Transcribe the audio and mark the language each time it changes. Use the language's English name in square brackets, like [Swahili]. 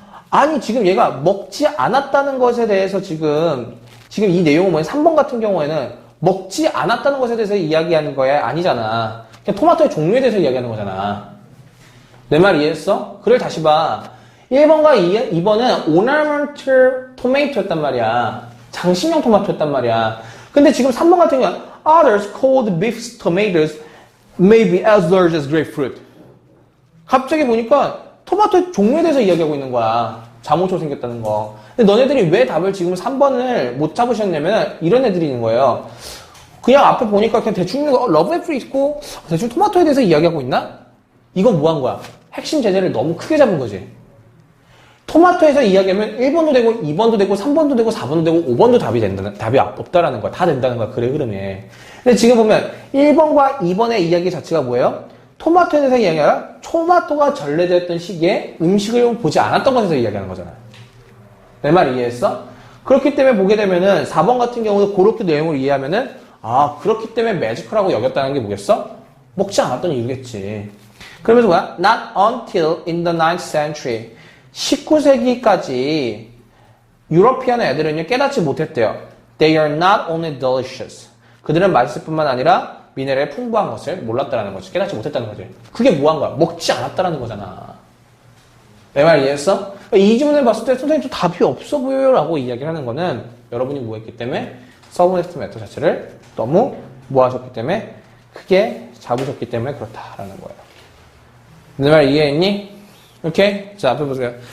[Korean] 아니 지금 얘가 먹지 않았다는 것에 대해서 지금 이 내용은 뭐냐 3번 같은 경우에는 먹지 않았다는 것에 대해서 이야기하는 거야? 아니잖아. 그냥 토마토의 종류에 대해서 이야기하는 거잖아. 내 말 이해했어? 그래 다시 봐. 1번과 2번은 ornamental tomato였단 말이야. 장식용 토마토였단 말이야. 근데 지금 3번 같은 경우는 [English] others called beef tomatoes may be as large as grapefruit. [Korean] 갑자기 보니까 토마토의 종류에 대해서 이야기하고 있는 거야. 자몽처럼 생겼다는 거. 근데 너네들이 왜 답을 지금 3번을 못 잡으셨냐면 이런 애들이 있는 거예요. 그냥 앞에 보니까 그냥 대충 러브 애플이 있고 대충 토마토에 대해서 이야기하고 있나? 이건 뭐 한 거야? 핵심 제재를 너무 크게 잡은 거지. 토마토에서 이야기하면 1번도 되고 2번도 되고 3번도 되고 4번도 되고 5번도 답이 없다라는 거야. 다 된다는 거야. 그래 흐름에. 근데 지금 보면 1번과 2번의 이야기 자체가 뭐예요? 토마토에 대해서 이야기하라 토마토가 전래되었던 시기에 음식을 보지 않았던 것에서 이야기하는 거잖아. 내 말 이해했어? 그렇기 때문에 보게 되면은 4번 같은 경우도 그렇게 내용을 이해하면은 아 그렇기 때문에 매지컬하고 여겼다는 게 뭐겠어? 먹지 않았던 이유겠지. 그러면서 뭐야? [English] Not until in the 9th century [Korean] 19세기까지 유러피안 애들은요 깨닫지 못했대요. [English] They are not only delicious. [Korean] 그들은 맛있을 뿐만 아니라 미네랄이 풍부한 것을 몰랐다는 거지. 깨닫지 못했다는 거지. 그게 뭐 한 거야? 먹지 않았다는 거잖아. 내 말 이해했어? 이 질문을 봤을 때 선생님 좀 답이 없어 보여요 라고 이야기를 하는 거는 여러분이 뭐 했기 때문에 서브넥스트 메터 자체를 너무 뭐 하셨기 때문에 크게 잡으셨기 때문에 그렇다라는 거예요. 내 말 이해했니? 오케이? 자, 앞에 보세요.